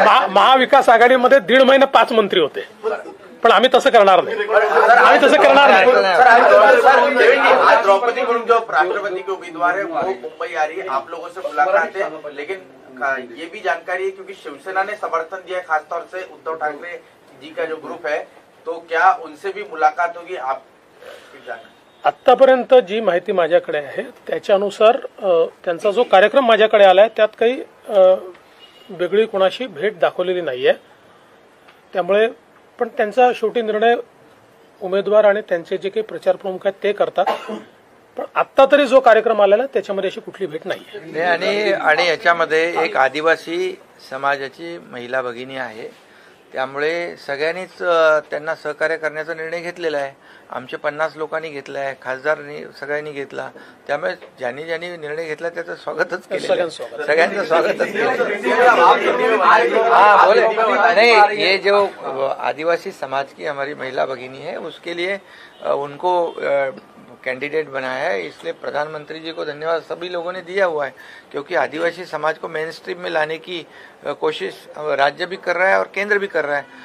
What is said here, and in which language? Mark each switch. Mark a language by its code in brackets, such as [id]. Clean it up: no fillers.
[mr] महाविकास आघाडीमध्ये 1.5 महिने 5 मंत्री होते, पण आम्ही तसं करणार नाही, आम्ही तसं करणार नाही। [hi] आज द्रौपदी मुर्मू जो राष्ट्रपति के उम्मीदवार है वो मुंबई आ रही है, आप लोगों से मुलाकात है, लेकिन ये भी जानकारी है क्योंकि शिवसेना ने समर्थन दिया है खासतौर से उद्धव ठाकरे जी का जो ग्रुप है, तो क्या उनसे भी मुलाकात होगी? आप [mr] आत्तापर्यंत जी माहिती माझ्याकडे आहे त्याच्यानुसार त्यांचा जो कार्यक्रम माझ्याकडे आलाय त्यात काही वेगळी कोणाशी भेट दाखवलेली नाहीये. त्यामुळे पण त्यांचा शेवटी निर्णय उमेदवार आणि त्यांचे जे काही प्रचार प्रमुख आहेत ते करतात. पण आत्ता तरी जो कार्यक्रम आलेला त्याच्यामध्ये अशी कुठली भेट नाहीये. आणि याच्यामध्ये एक आदिवासी समाजाची महिला भगिनी आहे, त्यामुळे सगळ्यांनीच त्यांना सहकार्य करण्याचा निर्णय घेतलेला आहे. आमचे 50 लोकांनी घेतला आहे, खासदारांनी सगळ्यांनी घेतला. त्यामुळे ज्यांनी ज्यांनी निर्णय घेतला त्याचं स्वागतच केलं, सगळ्यांचं स्वागतच केलं. [hi] हाँ बोले नहीं, ये जो आदिवासी समाज की हमारी महिला भगिनी है उसके लिए उनको कैंडिडेट बनाया है, इसलिए प्रधानमंत्री जी को धन्यवाद सभी लोगों ने दिया हुआ है, क्योंकि आदिवासी समाज को मेन स्ट्रीम में लाने की कोशिश राज्य भी कर रहा है और केंद्र भी कर रहा है.